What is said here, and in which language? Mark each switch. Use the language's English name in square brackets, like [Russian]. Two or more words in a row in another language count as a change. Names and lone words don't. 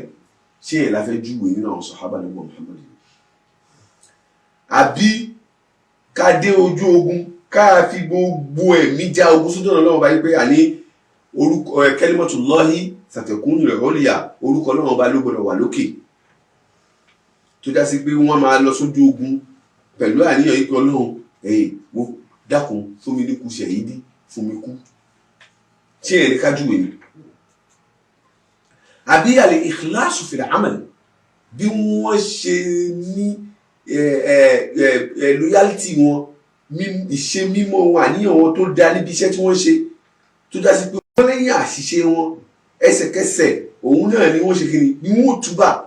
[Yoruba] ṣé yẹn la fẹ́ júwèé nínú àwọn sàhábà nígbà Muhammad? àbí ká dé ojú ogun ká fi gbogbo ẹ̀mí já ogun sójú ọ̀nà Ọlọ́run bá yí pé àní orúkọ [Arabic] كلمة الله ستكون العليا [Yoruba] orúkọ Ọlọ́run bá ló gbọdọ̀ wà lókè tó já sí pé wọ́n máa lọ sójú ogun pẹ̀lú àníyàn yí pé Ọlọ́run mo dákun fún mi ní kú ṣẹ̀yídí fún mi kú. ṣé yẹn ní ká júwèé ni? àbí [Arabic] الإخلاص في العمل [Yoruba] bí wọ́n ṣe ní loyalty wọn ìṣe mímọ́ wọn àníyàn wọn tó dá níbi iṣẹ́ tí wọ́n ṣe tó dá sí pé wọ́n lẹ́yìn àṣìṣe wọn ẹsẹ̀kẹsẹ̀ òun náà ni wọ́n ṣe kí ni wọ́n túbà.